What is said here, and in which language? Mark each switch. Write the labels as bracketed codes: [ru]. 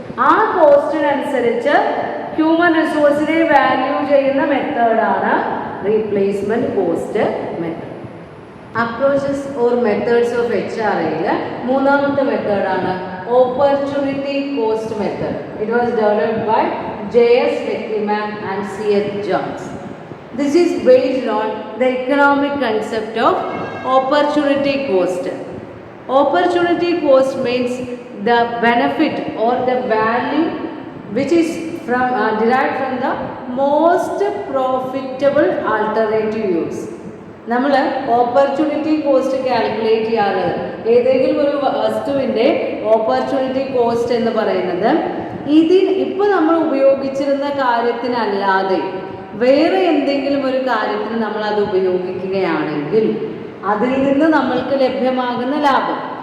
[ml] ആ കോസ്റ്റിനനുസരിച്ച് human റിസോഴ്സിനെ value ചെയ്യുന്ന മെത്തേഡാണ് replacement cost method. Approaches or methods of HRയിൽ മൂന്നാമത്തെ മെത്തേഡാണ് opportunity cost method. [en] It was developed by JS Lektiman and CH Jones. This is based on the economic concept of opportunity cost. Opportunity cost means the benefit or the value which is derived from the most profitable alternative use. [ml] നമ്മൾ opportunity cost calculate ചെയ്യാറുള്ളത് ഏതെങ്കിലും ഒരു വസ്തുവിൻ്റെ opportunity cost എന്ന് പറയുന്നത് ഇപ്പോൾ നമ്മൾ ഉപയോഗിച്ചിരുന്ന കാര്യത്തിനല്ലാതെ വേറെ എന്തെങ്കിലും ഒരു കാര്യത്തിന് നമ്മൾ അത് ഉപയോഗിക്കുകയാണെങ്കിൽ അതിൽ നിന്ന് നമ്മൾക്ക് ലഭ്യമാകുന്ന ലാഭം.